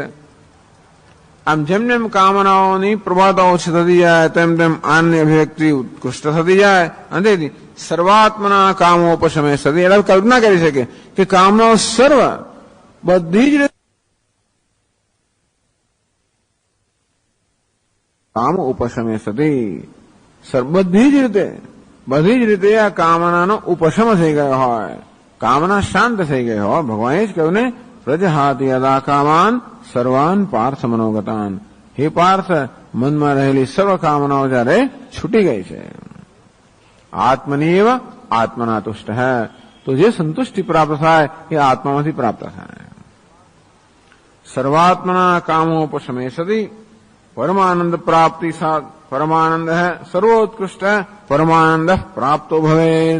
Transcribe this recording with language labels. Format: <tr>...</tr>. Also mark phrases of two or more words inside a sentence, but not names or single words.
<gu>આમ જેમ જેમ કામનાઓની પ્રભાતા ઓછી થતી જાય તેમ તેમ આનંદની અભિવ્યક્તિ ઉત્કૃષ્ટ થતી જાય અને તેથી</gu> <sa>सर्वात्मना कामोपशमे सति</sa> <gu>એટલે કલ્પના કરી શકે કે કામનાઓ સર્વ બધી જ</gu> <sa>काम उपशमे सती</sa> <gu>બધી જ રીતે આ કામનાનો ઉપશમ થઈ ગયો હોય, કામના શાંત થઈ ગઈ હોય. ભગવાને જ કહ્યું ને</gu> <sa>प्रजहाति यदा कामान सर्वान पार्थ मनोगतान.</sa> <gu>હે પાર્થ, મનમાં રહેલી સર્વ કામનાઓ જયારે છૂટી ગઈ છે.</gu> <sa>आत्मनीव आत्मना तुष्ट है,</sa> <gu>તો જે સંતુષ્ટિ પ્રાપ્ત થાય એ આત્મામાંથી પ્રાપ્ત થાય.</gu> <sa>सर्वात्मना कामोपशमे सती परमानंद प्राप्ति साथ परमानंद सर्वोत्कृष्ट परमानंद प्राप्तो भवेद.</sa>